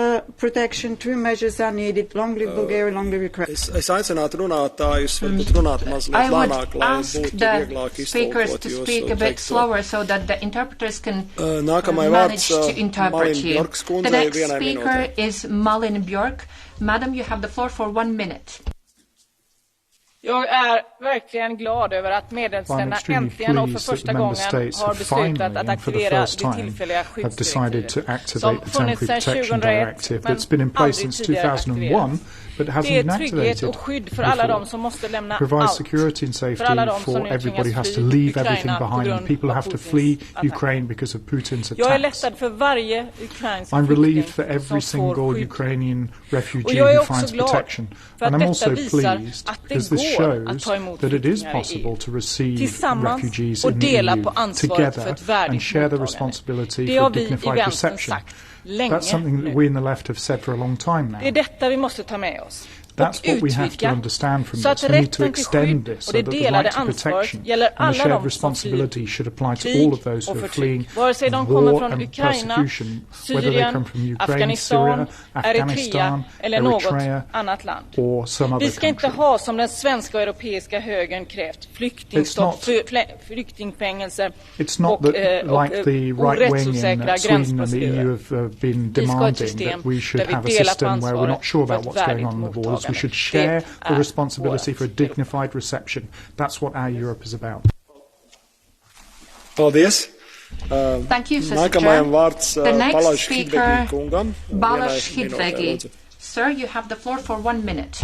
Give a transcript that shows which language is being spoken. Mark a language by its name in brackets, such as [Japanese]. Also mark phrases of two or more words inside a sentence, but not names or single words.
[Bulgarian] Благодаря. [Latvian] Es aicinātu runātājus varbūt runāt mazliet lēnāk, lai būtu vieglāk iztulkot jūsu teikto. Nākamai vārds Malin Bjorks kundzei vienai minūtei. [English] The next speaker is Malin Bjork. Madam, you have the floor for 1 minute. [Swedish] Jag är verkligen glad över att medlemsländerna äntligen och för första gången har beslutat att aktivera det tillfälliga skyddsdirektivet som funnits sedan 2001 men aldrig tidigare aktiverats. Det är trygghet och skydd för alla de som måste lämna allt. För alla de som nu tvingas fly Ukraina på grund av Putins attack. Jag är lättad för varje ukrainsk flykting som får skydd. Och jag är också glad för att detta visar att det går att ta emot flyktingar i EU. Tillsammans och dela på ansvaret för ett värdigt mottagande. Det har vi i vänstern sagt länge nu. Det är detta vi måste ta med oss. [English] That's what we have to understand from this. We need to extend this so that the right to protection and the shared responsibility should apply to all of those who are fleeing war and persecution, whether they come from Ukraine, Syria, Afghanistan, Eritrea or some other country. [Swedish] Vi ska inte ha, som den svenska och europeiska högern krävt, flyktingstopp, flyktingfängelser och rättsosäkra gränsprocedurer. Vi ska ha ett system där vi delar på ansvaret för ett värdigt mottagande. [English] We should share the responsibility for a dignified reception. That's what our Europe is about. [Latvian] Paldies. [English] Thank you, Sister. The next speaker, Balázs Hidvegi. Sir, you have the floor for 1 minute.